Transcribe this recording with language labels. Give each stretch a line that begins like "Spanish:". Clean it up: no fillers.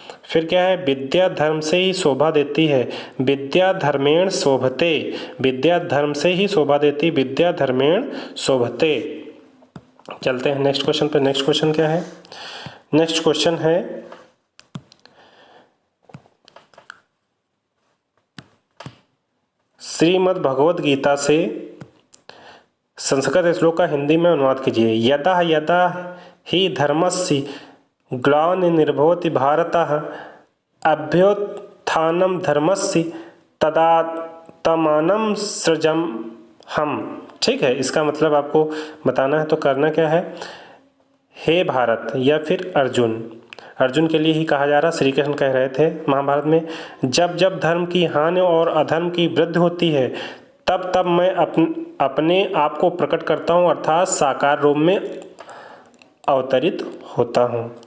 Hindi: फिर क्या है, विद्या धर्म से ही शोभा देती है,
Sanskrit: विद्या धर्मेण शोभते,
Hindi: विद्या धर्म से ही शोभा देती, विद्या धर्मेण शोभते। चलते हैं नेक्स्ट क्वेश्चन पे। नेक्स्ट क्वेश्चन क्या है, नेक्स्ट क्वेश्चन है श्रीमद् भगवद गीता से संस्कृत श्लोक का हिंदी में अनुवाद कीजिए।
Sanskrit: यदा यदा ही धर्मस्य ग्लानिर्भवति भारतः अभ्युत्थानं धर्मस्य तदात्मानं सृजाम्यहम्।
Hindi: ठीक है, इसका मतलब आपको बताना है, तो करना क्या है, हे भारत या फिर अर्जुन, अर्जुन के लिए ही कहा जा रहा, श्री कृष्ण कह रहे थे महाभारत में, जब जब धर्म की हानि और अधर्म की वृद्धि होती है तब तब मैं अपने आप को प्रकट करता हूँ, अर्थात साकार रूप में अवतरित होता हूँ।